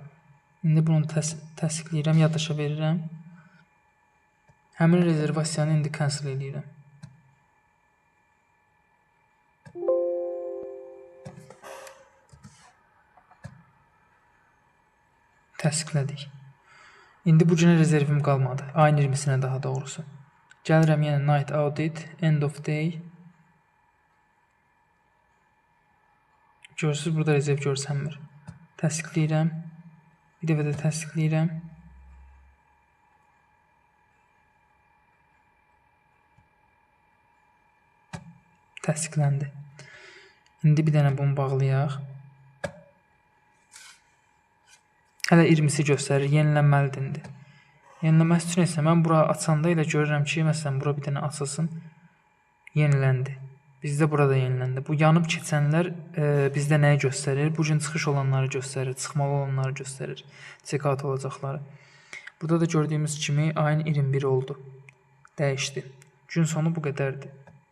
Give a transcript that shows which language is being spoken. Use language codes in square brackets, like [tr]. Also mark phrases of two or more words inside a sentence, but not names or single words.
[az] İndi bunu təsdiqləyirəm, yaddaşa verirəm. Həmin rezervasiyanı indi cancel eləyirəm. Təsdiqlədik. İndi bu günə rezervim qalmadı. Ayın 20-sinə daha doğrusu. Gəlirəm yenə [en] night audit, end of day. [az] Görürsünüz, burada rezerv görsənmir. Təsdiqləyirəm. Bir dəfə də təsdiqləyirəm. Təsdiqləndi. İndi bir dənə bunu bağlayaq. Hələ 20-si göstərir, yenilənməlidir indi. Yenilənməsi üçün isə mən bura açanda ilə görürəm ki, məsələn, bura bir dənə açılsın. Yeniləndi. Bizdə burada yeniləndi. Bu yanıb keçənlər bizdə nəyi göstərir? Bu gün çıxış olanları göstərir, çıxmalı olanları göstərir, check-out olacaqları. Burada da gördüyümüz kimi ayın 21 oldu, dəyişdi. Gün sonu bu qədərdir.